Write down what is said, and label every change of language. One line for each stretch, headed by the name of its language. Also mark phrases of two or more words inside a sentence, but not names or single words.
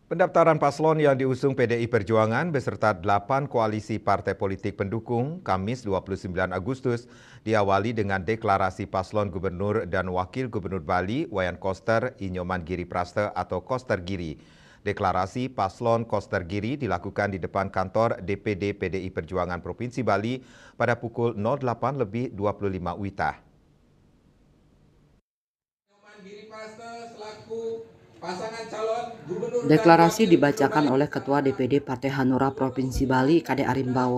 Indonesian: Pendaftaran paslon yang diusung PDI Perjuangan beserta 8 koalisi partai politik pendukung Kamis 29 Agustus diawali dengan deklarasi paslon Gubernur dan Wakil Gubernur Bali Wayan Koster Inyoman Giri Praste atau Koster Giri. Deklarasi paslon Koster Giri dilakukan di depan kantor DPD PDI Perjuangan Provinsi Bali pada pukul 08.25 WITA. Deklarasi dibacakan oleh Ketua DPD Partai Hanura Provinsi Bali, Kade Arimbawo.